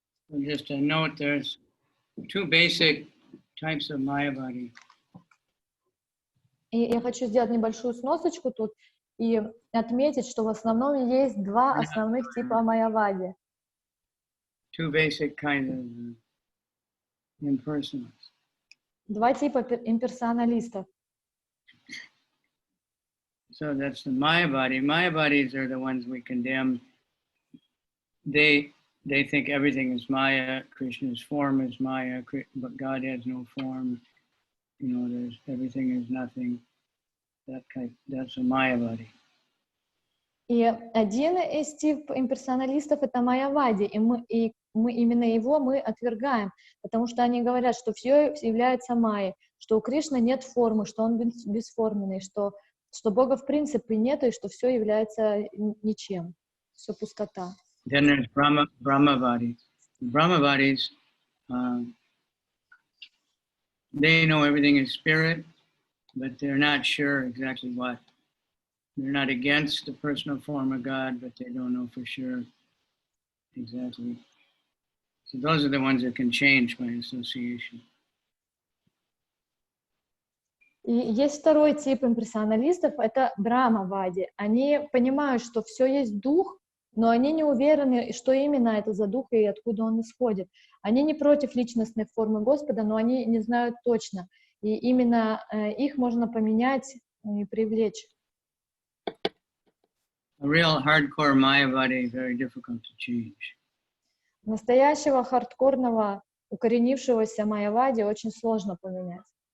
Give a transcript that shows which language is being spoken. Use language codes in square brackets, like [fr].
[en] Just a note, there's 2 basic types of Mayavadi. [ru] И я хочу сделать небольшую сносочку тут и отметить, что в основном есть 2 основных типа майявади. [en] 2 basic kinds of impersonalists. [ru] 2 типа имперсоналистов. [en] So that's the Mayavadi. Mayavadis are the ones we condemn. They think everything is Maya, Krishna's form is Maya, but God has no form. You know, there's everything is nothing. That's a Mayavadi. [ru] И один из тип имперсоналистов — это майявади, и мы именно его мы отвергаем, потому что они говорят, что все является майей, что у Кришны нет формы, что он бесформенный, что Бога в принципе нет, и что все является ничем, все пустота. [en] Then there's Brahmavadis. Brahmavadis, they know everything is spirit, but they're not sure exactly what. They're not against the personal form of God, but they don't know for sure exactly. So those are the ones that can change by association. [ru] И есть второй тип имперсоналистов, это брамавади. Они понимают, что все есть дух, но они не уверены, что именно это за дух и откуда он исходит. Они не против личностной формы Господа, но они не знают точно. И именно их можно поменять и привлечь. [en] A real hardcore Mayavadi is very difficult to change. [ru] Настоящего хардкорного, укоренившегося майявади очень сложно поменять.